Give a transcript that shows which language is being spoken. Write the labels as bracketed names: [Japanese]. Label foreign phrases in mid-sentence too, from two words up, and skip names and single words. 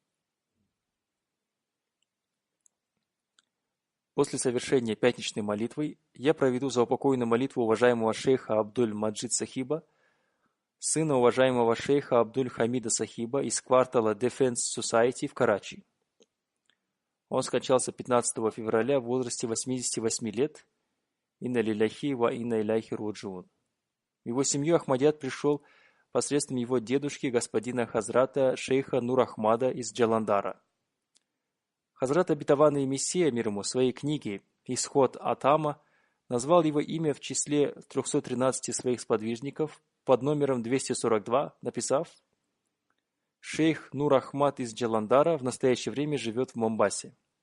[Russian] После совершения пятничной молитвы я проведу заупокойную молитву уважаемого шейха Абдуль-Маджид Сахиба, сына уважаемого шейха Абдуль-Хамида Сахиба из квартала Defense Society в Карачи. Он скончался 15 февраля в возрасте 88 лет. [Arabic] إنا لله وإنا إليه راجعون. [Russian] В его семью Ахмадият пришел посредством его дедушки, господина Хазрата шейха Нур-Ахмада из Джаландара. Хазрат обетованный Мессия мир ему в своей книге «Исход Атама» назвал его имя в числе 313 своих сподвижников под номером 242, написав: «Шейх Нур-Ахмад из Джаландара в настоящее время живет в Момбасе».